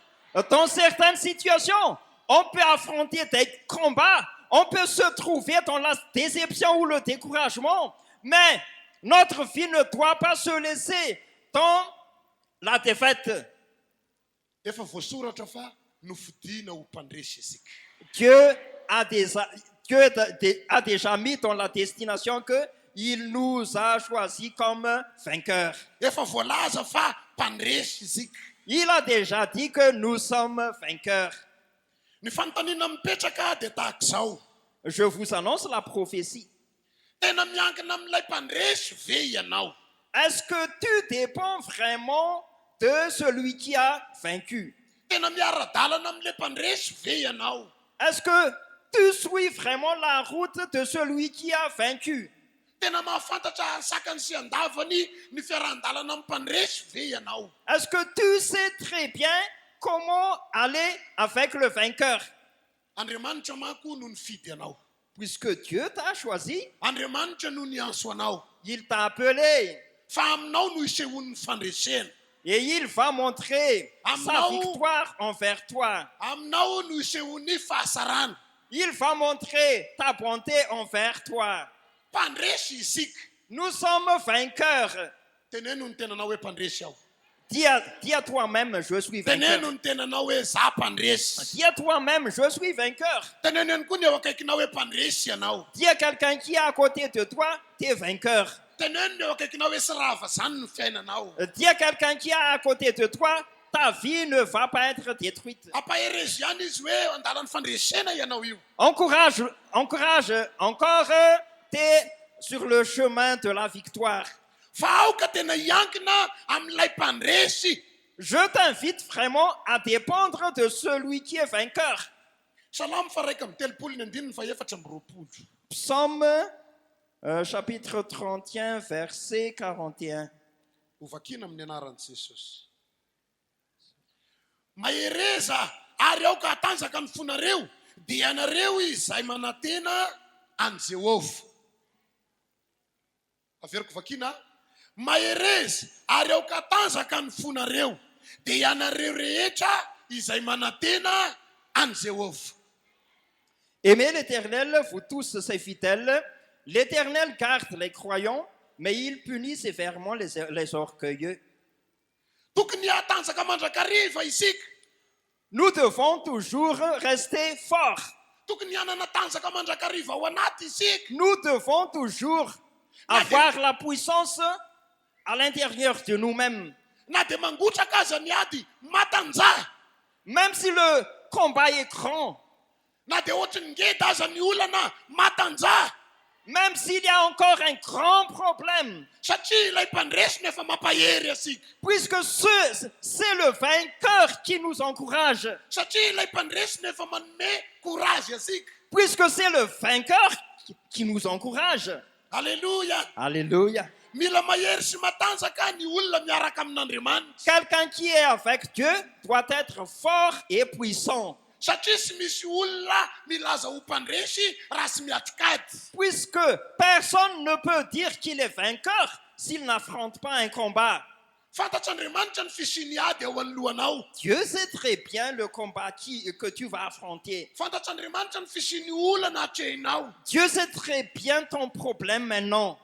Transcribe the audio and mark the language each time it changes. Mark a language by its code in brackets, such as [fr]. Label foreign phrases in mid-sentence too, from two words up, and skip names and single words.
[fr] Dans certaines situations, on peut affronter des combats, on peut se trouver dans la déception ou le découragement, mais notre vie ne doit pas se laisser dans la défaite. [mg] Efa voasoratra fa nofidiana ho mpandresy isika. [fr] Dieu a déjà mis dans la destination qu'il nous a choisis comme vainqueurs. [mg] Efa voalaza fa mpandresy isika. [fr] Il a déjà dit que nous sommes vainqueurs. [mg] Ny fanontaniana mipetraka dia tahaka izao. [fr] Je vous annonce la prophétie. [mg] Tena miankina amin'ilay mpandresy ve ianao? [fr] Est-ce que tu dépends vraiment de celui qui a vaincu? [mg] Tena miara-dalana amin'ilay mpandresy ve ianao? [fr] Est-ce que tu suis vraiment la route de celui qui a vaincu? [mg] Tena mahafantatra sakany sy andavany ny fiarahan-dalana amin'ny mpandresy ve ianao? [fr] Est-ce que tu sais très bien comment aller avec le vainqueur? [mg] Andriamanitra manko no nifidy anao. [fr] Puisque Dieu t'a choisi, [mg] Andriamanitra no niantso anao. [fr] il t'a appelé [mg] Fa aminao no isehon'ny fandresena. [fr] et il va montrer sa [mg] Aminao. [fr] victoire envers toi. [mg] Aminao no isehon'ny fahasarana. [fr] Il va montrer ta bonté envers toi. [mg] Mpandresy isika. [fr] Nous sommes vainqueurs. [mg] Teneno ny tenanao hoe mpandresy aho. [fr] Dis à toi-même, je suis vainqueur. [mg] Teneno ny tenanao hoe za mpandresy. [fr] Dis à toi-même, je suis vainqueur. [mg] Teneno ihany koa ny eo akaikinao hoe mpandresy ianao. [fr] Dis à quelqu'un qui est à côté de toi, tu es vainqueur. [mg] Teneno ny eo akaikinao hoe sy rava zany ny fiainanao. [fr] Dis à quelqu'un qui est à côté de toi, ta vie ne va pas être détruite. [mg] Ampaherezy ihany izy hoe andalan'ny fandresena ianao io. [fr] Encourage encore, tu es sur le chemin de la victoire. [mg] Fa aoka tena hiankina amin'ilay mpandresy. [fr] Je t'invite vraiment à dépendre de celui qui est vainqueur. [mg] Salamo faraika amby telopolo ny andininy fa efatra amby roapolo. [fr] Psaume chapitre 31, verset 41. [mg] Hovakina amin'ny anaran'i Jesosy. Mahereza ary aoka hatanjaka ny fonareo dia anareo izay manantena an Jehova. Averiko vakina. Mahereza ary aoka hatanjaka ny fonareo dia anareo rehetra izay manantena an Jehova. [fr] Aimez l'Éternel, vous tous ses fidèles. L'Éternel garde les croyants, mais il punit sévèrement les orgueilleux. [mg] Tokony hatanjaka mandrakariva isika. [fr] Nous devons toujours rester forts. [mg] Tokony hanana tanjaka mandrakariva ao anaty isika. [fr] Nous devons toujours avoir la puissance à l'intérieur de nous-mêmes. [mg] Na dia mangotraka aza ny ady matanjaha. [fr] Même si le combat est grand, [mg] Na dia ohatry ny ngeda aza ny olana matanjaha. [fr] même s'il y a encore un grand problème, [mg] Satria ilay mpandresona efa mampahery asika. [fr] puisque c'est le vainqueur qui nous encourage, [mg] Satria ilay mpandresona efa manome courage asika. [fr] puisque c'est le vainqueur qui nous encourage. Alléluia. Alléluia. [mg] Mila mahery sy matanjaka ny olona miaraka amin'Andriamanitra. [fr] Quelqu'un qui est avec Dieu doit être fort et puissant, [mg] Satria sy misy olona milaza ho mpandresy raha sy miatrikady. [fr] puisque personne ne peut dire qu'il est vainqueur s'il n'affronte pas un combat. [mg] Fantatr'Andriamanitra ny fisiany ady ao anoloanao. [fr] Dieu sait très bien le combat que tu vas affronter. [mg] Fantatr'Andriamanitra ny fisiany olana hatrehinao. [fr] Dieu sait très bien ton problème maintenant.